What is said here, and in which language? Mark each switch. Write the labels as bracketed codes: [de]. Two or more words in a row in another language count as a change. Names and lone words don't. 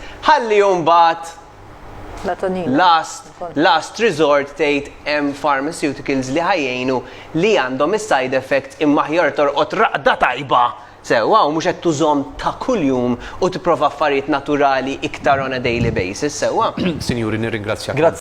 [mt] Ħalli mbagħad [en] last resort [mt] tgħid hemm pharmaceuticals li ħajjejnu li għandhom is- [en] side effects [mt] imma ħjar torqod raqda tajba. Sewwa u mhux qed tużhom ta' kuljum u tipprova affarijiet naturali iktar [en] on a daily basis, [mt] sewwa. Sinjuri, nirringrazzjak.